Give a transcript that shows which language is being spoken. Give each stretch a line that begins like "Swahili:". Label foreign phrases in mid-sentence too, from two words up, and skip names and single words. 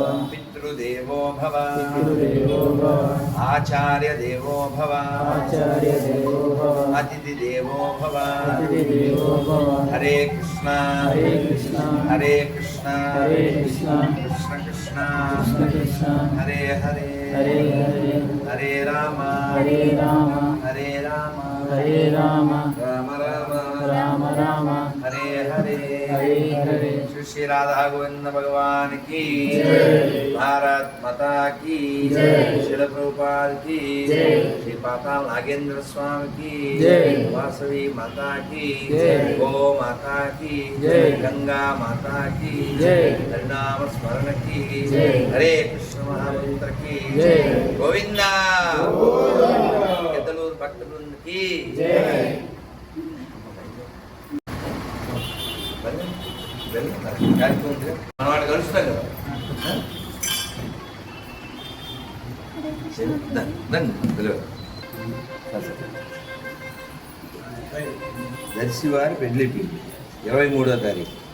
Sanskrit: పితృదేవో భవ పితృదేవో భవ ఆచార్యదేవో భవ ఆచార్యదేవో భవ అతిథిదేవో భవ అతిథిదేవో భవ హరే కృష్ణ హరే కృష్ణ హరే కృష్ణ హరే కృష్ణ కృష్ణ కృష్ణ కృష్ణ కృష్ణ హరే హరే హరే హరే హరే రామ హరే రామ హరే రామ హరే రామ రామ రామ రామ రామ హరే హరే హరే హరే
Hindi: श्री श्री राधा गोविंद भगवान की जय। भारत माता की जय। श्रील प्रभुपाद की जय। श्री पाताल नागेंद्र स्वामी की जय। वासवी माता की जय। गो माता की जय। गंगा माता की जय। हरिनाम स्मरण की जय। हरे कृष्ण महामंत्र की जय। गोविंदा केतलूर भक्तवृंद की जय।
Telugu: మనవాడు కలుస్తాం కదా దర్శివారి పెళ్లికి 23వ తారీఖు